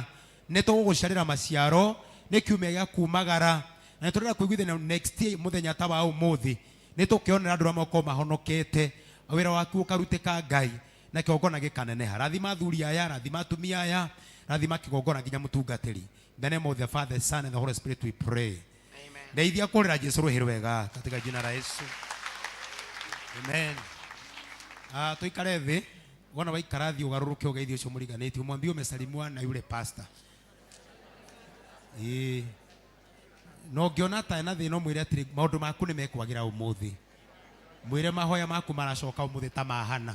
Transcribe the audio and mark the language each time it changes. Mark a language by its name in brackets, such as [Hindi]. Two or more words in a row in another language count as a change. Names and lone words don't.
[Kikuyu] Nĩ tũgũgũcarĩra maciaro, nĩ kiumia gĩa kumagara, na nĩ tũrenda kũiguithania [English] next year [Kikuyu] mũthenya ta wa ũmũthĩ nĩ tũkĩonera andũ arĩa makorwo mahonokete, wĩra waku ũkarutĩka Ngai na kĩgongona gĩkaneneha. Rathima athuri aya, rathima atumia aya, rathima kĩgongona nginya mũtungatĩri. [English] In the name of the Father, Son and the Holy Spirit we pray. [Kikuyu] Amen. Ndeithia kũrĩra Jesũ rũhĩ rwega [Swahili] katika jina la Yesu. [Kikuyu] Amen. Tuikare thĩ, wona waikara thĩ ũgarũrũke ũgeithie ũcio mũriganĩtie, [Swahili] ũmwambie ũmesalimua na yule pastor. [Kikuyu] No ngĩona ta ena thĩna ũmwĩre atĩrĩ maũndũ maku nĩ mekwagĩra ũmũthĩ, mwĩre mahoya maku maracoka ũmũthĩ ta mahana.